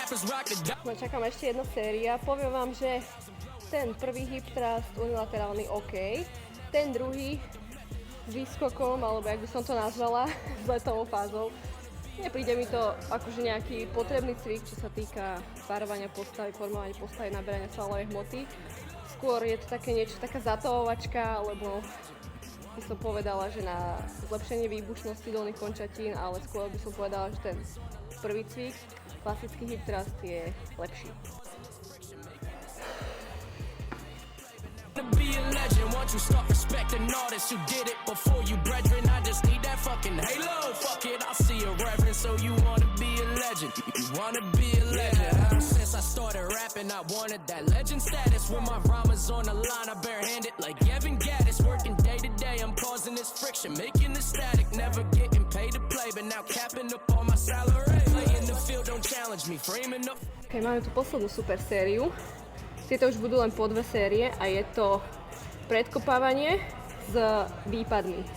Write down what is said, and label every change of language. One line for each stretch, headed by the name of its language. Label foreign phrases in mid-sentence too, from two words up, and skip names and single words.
English: rock the
Slovak: No, čakám ešte jedna séria. Poviem vám, že ten prvý
English: hip thrust
Slovak: unilaterálny OK, ten druhý s výskokom, alebo jak by som to nazvala, s letovou fázou. Nepríde mi to akože nejaký potrebný cvik, čo sa týka párovania postavy, formovania postavy, naberania svalovej hmoty. Skôr je to také niečo, taká zatovovačka, alebo by som povedala, že na zlepšenie výbušnosti dolných končatín, ale skôr by som povedala, že ten prvý cvik, klasický
English: hip thrust,
Slovak: je lepší.
English: To be a legend, once you start respecting artists who did it before you, brethren. I just need that fucking halo. Fuck it, I'll see a reverend. So you wanna be a legend? You wanna be a legend? Ever since I started rapping, I wanted that legend status. When my rhymes on the line, I barehanded like Evan Gaddis. Working day to day, I'm causing this friction, making this static. Never getting paid to play, but now capping up on my salary. Play in the field, don't challenge me, framing up.
Slovak: Okay, máme tu poslednú super sériu. Tieto už budú len po 2 série a je to predkopávanie s výpadmi.